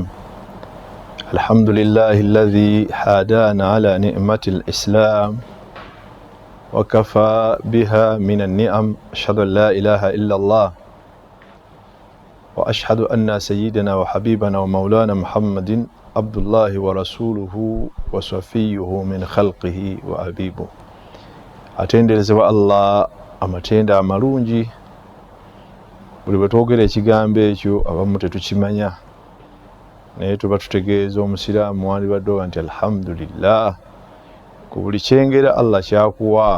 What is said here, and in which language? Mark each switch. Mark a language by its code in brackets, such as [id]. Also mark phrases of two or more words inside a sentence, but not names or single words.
[ar] الحمد لله الذي هدانا على نعمة الإسلام وكفى بها من النعم. أشهد أن لا إله إلا الله وأشهد أن سيدنا وحبيبنا ومولانا محمد عبد الله ورسوله وصفيه من خلقه وحبيبه. [lg] Atenderezebwa Allah amatenda amalungi. Buli bwe twogera ekigambo ekyo abamu tetukimanya, naye tuba tutegeeza omusiraamu wandibadde nti alhamdulillah ku buli kyengera Allah kyakuwa.